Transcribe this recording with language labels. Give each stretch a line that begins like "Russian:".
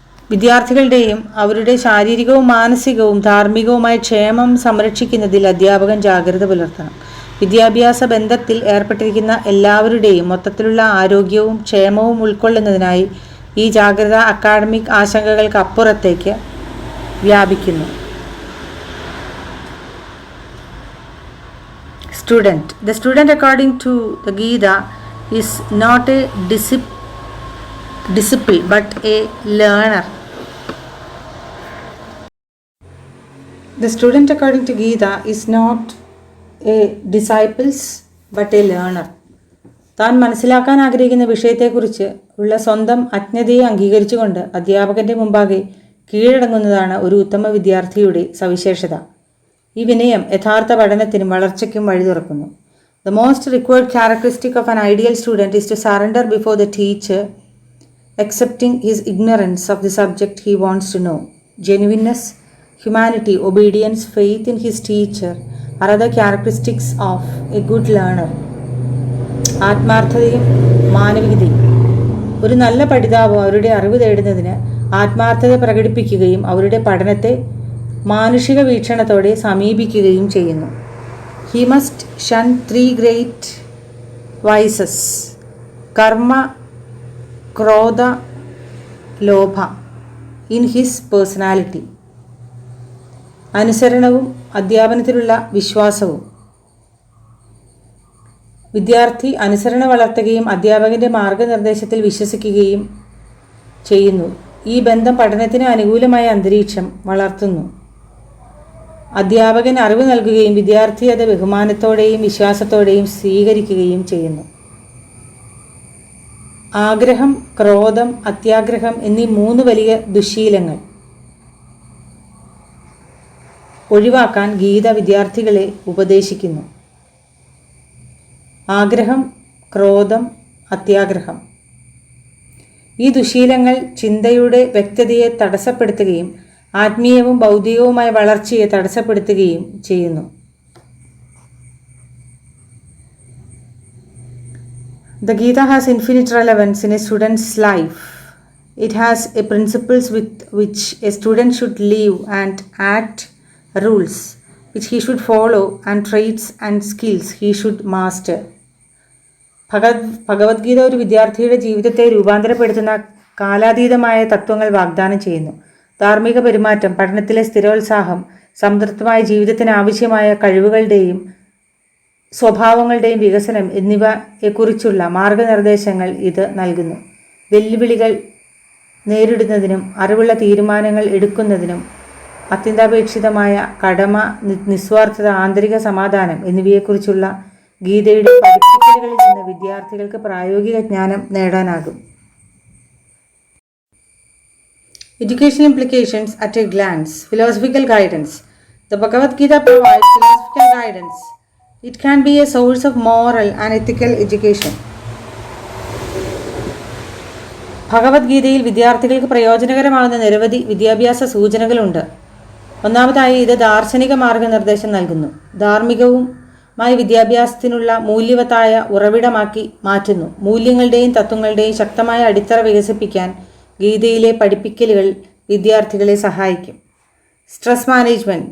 Malayalam: വിദ്യാർത്ഥികളുടെയും അവരുടെ ശാരീരികവും മാനസികവും ധാർമ്മികവുമായ ക്ഷേമം സംരക്ഷിക്കുന്നതിൽ അധ്യാപകൻ ജാഗ്രത പുലർത്തണം. വിദ്യാഭ്യാസ ബന്ധത്തിൽ ഏർപ്പെട്ടിരിക്കുന്ന എല്ലാവരുടെയും മൊത്തത്തിലുള്ള ആരോഗ്യവും ക്ഷേമവും ഉൾക്കൊള്ളുന്നതിനായി ഈ ജാഗ്രത അക്കാഡമിക് ആശങ്കകൾക്ക് അപ്പുറത്തേക്ക് വ്യാപിക്കുന്നു.
English: Student. The student, according to the Gita, is not a disciple but a learner. The student, according to Gita, is not a disciple but a learner.
Malayalam: താൻ മനസ്സിലാക്കാൻ ആഗ്രഹിക്കുന്ന വിഷയത്തെക്കുറിച്ച് ഉള്ള സ്വന്തം അജ്ഞതയെ അംഗീകരിച്ചുകൊണ്ട് അധ്യാപകന്റെ മുമ്പാകെ കീഴടങ്ങുന്നതാണ് ഒരു ഉത്തമ വിദ്യാർത്ഥിയുടെ സവിശേഷത. ഈ വിനയം യഥാർത്ഥ പഠനത്തിനും വളർച്ചയ്ക്കും വഴി തുറക്കുന്നു.
English: The most required characteristic of an ideal student is to surrender before the teacher, accepting his ignorance of the subject he wants to know. Genuineness, humanity, obedience, faith in his teacher are other characteristics of a good learner.
Malayalam: ആത്മാർത്ഥതയും മാനവികതയും. ഒരു നല്ല പഠിതാവ് അവരുടെ അറിവ് നേടുന്നതിന് ആത്മാർത്ഥത പ്രകടിപ്പിക്കുകയും അവരുടെ പഠനത്തെ മാനുഷിക വീക്ഷണത്തോടെ സമീപിക്കുകയും ചെയ്യുന്നു.
English: He must shun 3 great vices:
Sanskrit: കർമ്മ, ക്രോധ, ലോഭ
English: in his personality.
Malayalam: അനുസരണവും അധ്യാപനത്തിലുള്ള വിശ്വാസവും. വിദ്യാർത്ഥി അനുസരണ വളർത്തുകയും അധ്യാപകന്റെ മാർഗനിർദ്ദേശത്തിൽ വിശ്വസിക്കുകയും ചെയ്യുന്നു. ഈ ബന്ധം പഠനത്തിന് അനുകൂലമായ അന്തരീക്ഷം വളർത്തുന്നു. അധ്യാപകൻ അറിവ് നൽകുകയും വിദ്യാർത്ഥി അത് ബഹുമാനത്തോടെയും വിശ്വാസത്തോടെയും സ്വീകരിക്കുകയും ചെയ്യുന്നു. ആഗ്രഹം, ക്രോധം, അത്യാഗ്രഹം എന്നീ 3 വലിയ ദുശ്ശീലങ്ങൾ ഒഴിവാക്കാൻ ഗീത വിദ്യാർത്ഥികളെ ഉപദേശിക്കുന്നു. ആഗ്രഹം, ക്രോധം, അത്യാഗ്രഹം. ഈ ദുശ്ശീലങ്ങൾ ചിന്തയുടെ വ്യക്തതയെ തടസ്സപ്പെടുത്തുകയും ആത്മീയവും ബൗദ്ധികവുമായ വളർച്ചയെ തടസ്സപ്പെടുത്തുകയും ചെയ്യുന്നു.
English: The Gita has infinite relevance in a student's life. It has a principles with which a student should live and act, rules which he should follow, and traits and skills he should master.
Malayalam: Bhagavad Gita ഒരു വിദ്യാർത്ഥിയുടെ ജീവിതത്തെ രൂപാന്തരപ്പെടുത്തുന്ന കാലാതീതമായ തത്വങ്ങൾ വാഗ്ദാനം ചെയ്യുന്നു. ധാർമ്മിക പെരുമാറ്റം, പഠനത്തിലെ സ്ഥിരോത്സാഹം, സംതൃപ്തമായ ജീവിതത്തിന് ആവശ്യമായ കഴിവുകളുടെയും സ്വഭാവങ്ങളുടെയും വികസനം എന്നിവയെക്കുറിച്ചുള്ള മാർഗനിർദ്ദേശങ്ങൾ ഇത് നൽകുന്നു. വെല്ലുവിളികൾ നേരിടുന്നതിനും അറിവുള്ള തീരുമാനങ്ങൾ എടുക്കുന്നതിനും അത്യന്താപേക്ഷിതമായ കടമ, നിസ്വാർത്ഥത, ആന്തരിക സമാധാനം എന്നിവയെക്കുറിച്ചുള്ള ഗീതയുടെ പഠിപ്പിക്കലുകളിൽ നിന്ന് വിദ്യാർത്ഥികൾക്ക് പ്രായോഗിക ജ്ഞാനം നേടാനാകും.
English: Education implications at a glance. Philosophical guidance. The Bhagavad Gita provides philosophical guidance. It can be a source of moral and ethical education.
Malayalam: ഭഗവത്ഗീതയിൽ വിദ്യാർത്ഥികൾക്ക് പ്രയോജനകരമാകുന്ന നിരവധി വിദ്യാഭ്യാസ സൂചനകളുണ്ട്. ഒന്നാമതായി ഇത് ദാർശനിക മാർഗനിർദ്ദേശം നൽകുന്നു. ധാർമ്മികവുമായ വിദ്യാഭ്യാസത്തിനുള്ള മൂല്യവത്തായ ഉറവിടമാക്കി മാറ്റുന്നു. മൂല്യങ്ങളുടെയും തത്വങ്ങളുടെയും ശക്തമായ അടിത്തറ വികസിപ്പിക്കാൻ ഗീതയിലെ പഠിപ്പിക്കലുകൾ വിദ്യാർത്ഥികളെ സഹായിക്കും.
English: Stress management.